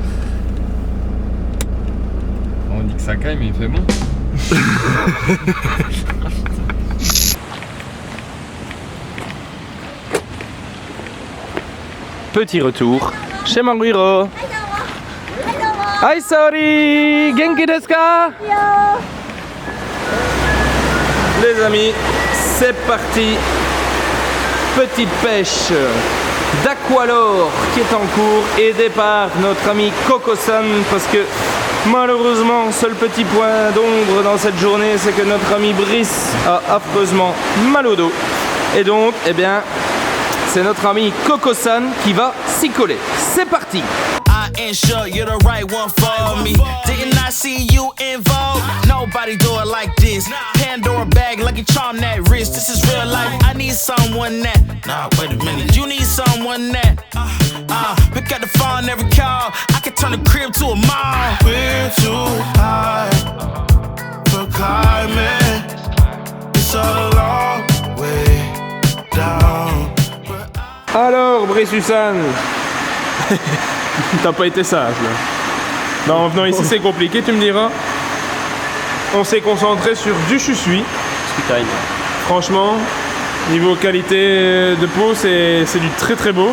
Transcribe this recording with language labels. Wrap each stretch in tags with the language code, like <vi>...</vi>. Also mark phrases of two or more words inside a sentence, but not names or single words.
<fr>On dit que ça caille mais il fait bon. Petit retour chez Maruhiro.</fr> <en>Hi sorry,</en> <ja>元気ですか?</ja> <fr>Les amis, c'est parti. Petite pêche d'aqualore qui est en cours, aidé par notre ami Coco-san, parce que malheureusement, seul petit point d'ombre dans cette journée, c'est que notre ami Brice a affreusement mal au dos. Et donc, eh bien, c'est notre ami Coco-san qui va s'y coller. C'est parti!</fr> <en>I not insure you're the right one for me. Didn't I see you in Vogue? Nobody do it like this. Pandora bag, lucky charm that wrist. This is real life. I need someone that. Nah, wait a minute. You need someone that. Pick up the phone every call. I can turn the crib to a mall. We're too high for climbing. It's a long way down.</en> <fr>Alors, Bressusan, t'as pas été sage là. Non, en venant ici c'est compliqué, tu me diras. On s'est concentré sur du chusui. Franchement, niveau qualité de peau, c'est du très très beau.</fr>